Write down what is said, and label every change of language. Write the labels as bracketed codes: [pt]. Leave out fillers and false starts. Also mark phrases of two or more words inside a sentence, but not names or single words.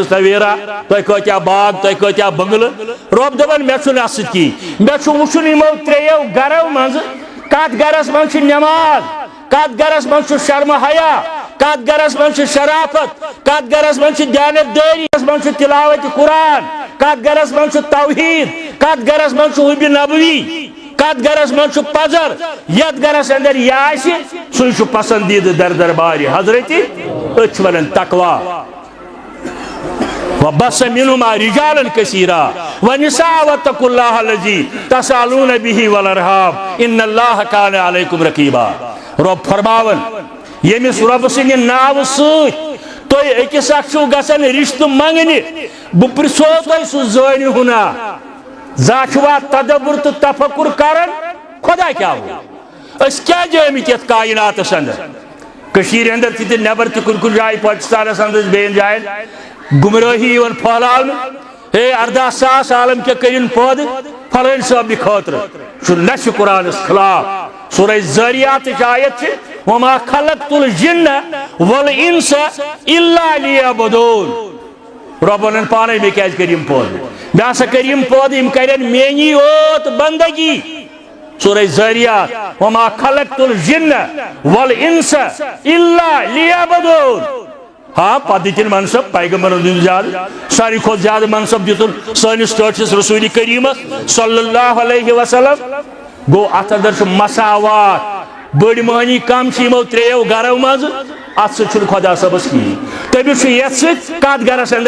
[ks] تویرا تۄہہِ کۭتیاہ باغ تۄہہِ کۭتیاہ بنگلہٕ رۄب دپان مےٚ چھُنہٕ اتھ سۭتۍ کِہیٖنۍ مےٚ چھُ وٕچھُن یِمو ترٛیٚیو گرو منٛزٕ کتھ گرس منٛز چھِ نٮ۪ماز کتھ گرس منٛز چھُ شرمہٕ حیا کتھ گرس منٛز چھِ شرافت کتھ گرس منٛز چھِ دیانت دٲری کتھ منٛز چھُ تلاوت قرآن کتھ گرس منٛز چھُ توحید کتھ گرس منٛز چھُ حُبہِ نبوی کتھ گرس منٛز چھُ پزر یتھ گرس اندر یہِ آسہِ سُے چھُ پسندیدٕ در دربارِ حضرتِ أسۍ چھِ ونان تقوا [ar] وبث منهما رجالا كثيرا ونساء واتقوا الله الذي تسالون به والارحام ان الله كان عليكم رقيبا [ks] رب فرماون ییٚمِس رۄبہٕ سٕنٛدِ ناوٕ سۭتۍ تُہۍ أکِس اکھ چھِو گژھان رشتہٕ منٛگنہِ بہٕ پرژھو تۄہہِ سُہ زٲنہِ ہُنا زانٛہہ چھُوا تدبر تہٕ تفکر کران خۄدا کیٛاہ گوٚو أسۍ کیٛازِ آمٕتۍ یتھ کائناتس اندر کٔشیٖرِ اندر تہِ تہٕ نٮ۪بر تہِ کُنہِ کُنہِ جایہِ پاکستانس اندر بیٚیَن جاین گمرٲہی یِوان پھہلاونہٕ ہے 18,000 عالم کیٛاہ کٔرِنۍ پٲدٕ فلٲنۍ صٲبنہِ خٲطرٕ چھُ نشہِ قرآنس خلاف سورہ ذاریاتٕچ آیت چھِ [ar] وما خلقت الجن والانس الا ليعبدون [ks] رب ونان پانے مےٚ کیٛازِ کٔرۍ یِم پٲدٕ مےٚ ہسا کٔرۍ یِم پٲدٕ یِم کرن میٛٲنی یوت بندگی سورہ ذاریات [ar] وما خلقت الجن والانس الا ليعبدون [ks] ہاں پتہٕ دِتِن منصب پیغمبرن دیُن زیادٕ ساروی کھۄتہٕ زیادٕ منصب دِتُن سٲنِس ٹٲٹھِس رسول کریٖمس [ar] صلی اللہ علیہ وسلم [ks] گوٚو اتھ اندر چھُ مساوات بٔڑۍ مٲنی کم چھِ یِمو ترٛیٚیو گرو منٛزٕ اتھ سۭتۍ چھُنہٕ خۄدا صٲبس کِہیٖنۍ تٔمِس چھُ یتھ سۭتۍ کتھ گرس اندر